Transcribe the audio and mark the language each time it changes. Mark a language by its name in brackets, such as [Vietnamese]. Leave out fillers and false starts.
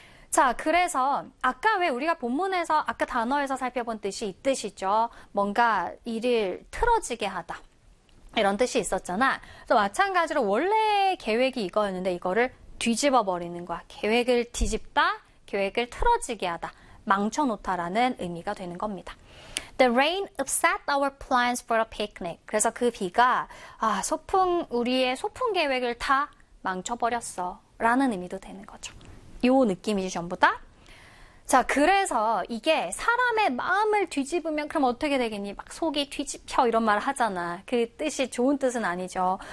[Korean] 자, 그래서 아까 왜 우리가 본문에서 아까 단어에서 살펴본 뜻이 있듯이죠. 뭔가 일을 틀어지게 하다. 이런 뜻이 있었잖아. 또 마찬가지로 원래 계획이 이거였는데 이거를 뒤집어 버리는 거야. 계획을 뒤집다, 계획을 틀어지게 하다. 망쳐놓다라는 의미가 되는 겁니다. [English] The rain upset our plans for a picnic. [Korean] 그래서 그 비가 우리의 소풍 계획을 다 망쳐버렸어. 라는 의미도 되는 거죠. 요 느낌이지 전부 다. 자, 그래서 이게 사람의 마음을 뒤집으면 그럼 어떻게 되겠니? 막 속이 뒤집혀 이런 말을 하잖아. 그 뜻이 좋은 뜻은 아니죠.